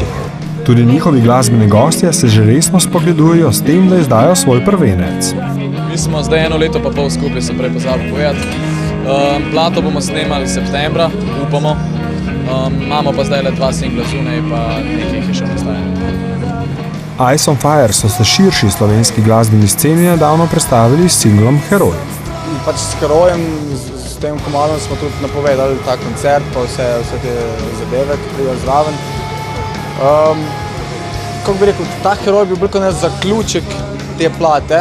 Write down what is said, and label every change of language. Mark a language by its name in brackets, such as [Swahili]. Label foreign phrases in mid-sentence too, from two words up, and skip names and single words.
[Slovenian] Tudi njihovi glasbeni gostje se že resno spogledujejo s tem, da izdajo svoj prvenec. Mi smo zdaj 1 leto pa pol skupaj, sem prej pozabil povedati. Plato bomo snemali septembra, upamo. Imamo pa zdaj le 2 singla zunaj, pa nekaj jih je še nastaja. Ice on Fire so se širši slovenski glasbeni sceni nedavno predstavili s singlom Heroj. Pač s Herojem, s tem komadom smo tudi napovedali ta koncert, pa vse te zadeve, ki pridejo zraven. Kako bi rekel, ta Heroj bi bil kot zaključek te plate.